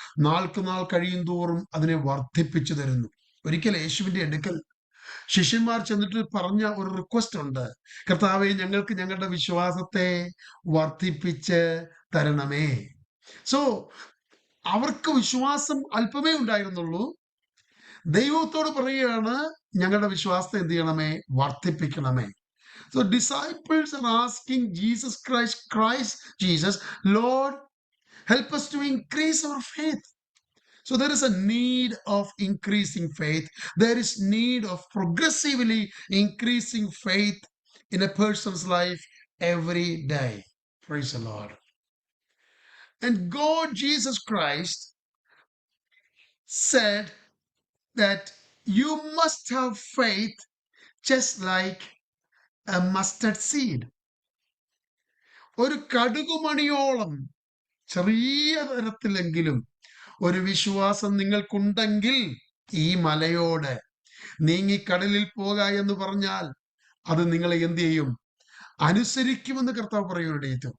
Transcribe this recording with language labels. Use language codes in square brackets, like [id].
[ml] നാൾക്ക് നാൾ കഴിയും തോറും അതിനെ വർദ്ധിപ്പിച്ചു തരുന്നു. ഒരിക്കൽ യേശുവിന്റെ അടുക്കൽ ശിഷ്യന്മാർ ചെന്നിട്ട് പറഞ്ഞ ഒരു റിക്വസ്റ്റ് ഉണ്ട്. കർത്താവേ, ഞങ്ങൾക്ക് ഞങ്ങളുടെ വിശ്വാസത്തെ വർദ്ധിപ്പിച്ച് തരണമേ. സോ അവർക്ക് വിശ്വാസം അല്പമേ ഉണ്ടായിരുന്നുള്ളൂ. ദൈവത്തോട് പറയുകയാണ്, ഞങ്ങളുടെ വിശ്വാസത്തെ എന്ത് ചെയ്യണമേ? വർദ്ധിപ്പിക്കണമേ. [en] So disciples are asking Jesus Jesus, Lord, help us to increase our faith. So there is a need of increasing faith. There is need of progressively increasing faith in a person's life every day. Praise the Lord. And God, Jesus Christ, said that you must have faith just like a mustard seed. [ml] ഒരു കടുകുമണിയോളം ചെറിയ തരത്തിലെങ്കിലും ഒരു വിശ്വാസം നിങ്ങൾക്കുണ്ടെങ്കിൽ ഈ മലയോട് നീങ്ങി കടലിൽ പോക എന്ന് പറഞ്ഞാൽ അത് നിങ്ങളെ എന്ത് ചെയ്യും? അനുസരിക്കുമെന്ന് കർത്താവ് പറയുകയുണ്ടായി.